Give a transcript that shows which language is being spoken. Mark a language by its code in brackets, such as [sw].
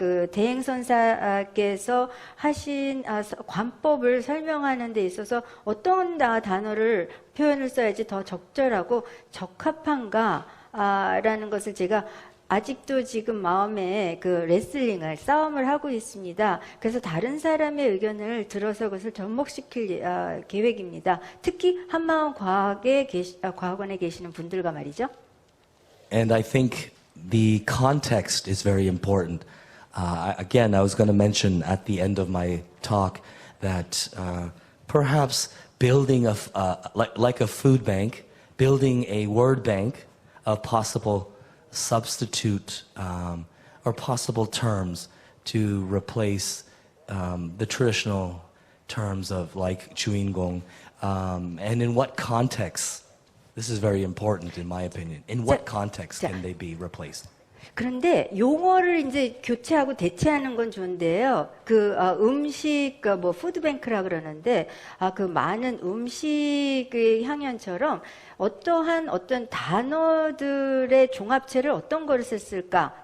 [ko] 대행선사께서 하신 관법을 설명하는 데 있어서 어떤 단어를 표현을 써야지 더 적절하고 적합한가 라는 것을 제가 아직도 지금 마음에 레슬링을, 싸움을 하고 있습니다. 그래서 다른 사람의 의견을 들어서 그것을 접목시킬 계획입니다. 특히 한마음 과학원에 계시는 분들과 말이죠. [en] And I think the context is very important. Again, I was going to mention at the end of my talk that perhaps building like a food bank, building a word bank of possible substitute or possible terms to replace the traditional terms of like 주인공, and in what context. This is very important in my opinion. In what context can they be replaced? [ko] 그런데 용어를 이제 교체하고 대체하는 건 좋은데요. 음식, 푸드뱅크라 그러는데, 많은 음식의 향연처럼 어떤 단어들의 종합체를 어떤 거를 썼을까?